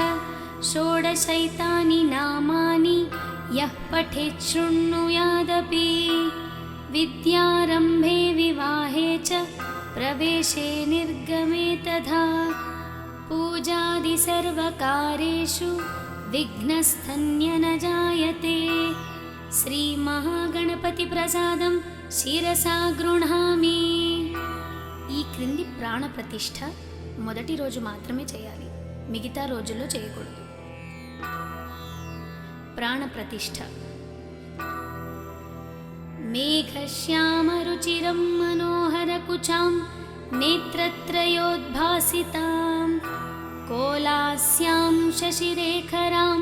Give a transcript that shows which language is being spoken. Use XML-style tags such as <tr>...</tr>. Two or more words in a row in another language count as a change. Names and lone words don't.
<sa>षोडशैतानि नामानि यः पठेत् शृणुयादपि विद्यारम्भे विवाहे च प्रवेशे निर्गमे तथा पूजादिसर्वकार्येषु विघ्नस्तन्य न जायते। श्रीमहागणपति प्रसादं శిరసా గృహామి।</sa> <te>ఈ క్రింది ప్రాణ ప్రతిష్ఠ మొదటి రోజు మాత్రమే చేయాలి, మిగతా రోజుల్లో చేయకూడదు.</te> <sa>ప్రాణ ప్రతిష్ఠ మేఘశ్యామరుచిరం మనోహరకుచాం నేత్రత్రయోద్భాసితాం కోలాస్యాం శశిరేఖరాం</sa>